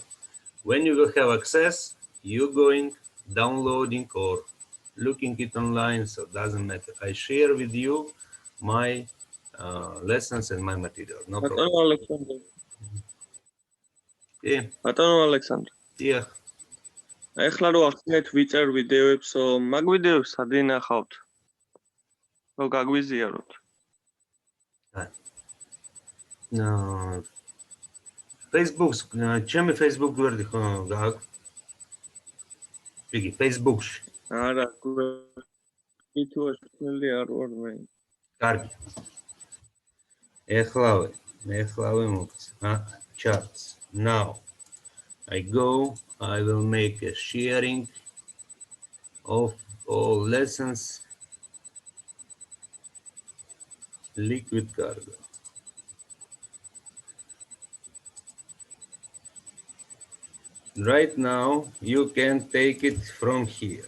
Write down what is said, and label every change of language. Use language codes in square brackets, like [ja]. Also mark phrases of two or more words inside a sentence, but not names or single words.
[en] When you will have access, you going, downloading or looking it online, so it doesn't matter. I share with you my lessons and my material. No problem. Alexander. Yeah. Alexander. Yeah. [ka] ეხლა რო ახსნით ვიწერ ვიდეოებს, მაგ ვიდეოს სად ინახავთ? რო გაგვიზიაროთ. [en] No. [ka] Facebook, ჩემი Facebook გვერდი ხო გააქვს? იგი Facebook-ში. არა, YouTube-ში არ ვარ მე. კარგი. ეხლავე მოგცა. [en] Charts. Now I go, I will make a sharing of all lessons. Liquid cargo. Right now, you can take it from here.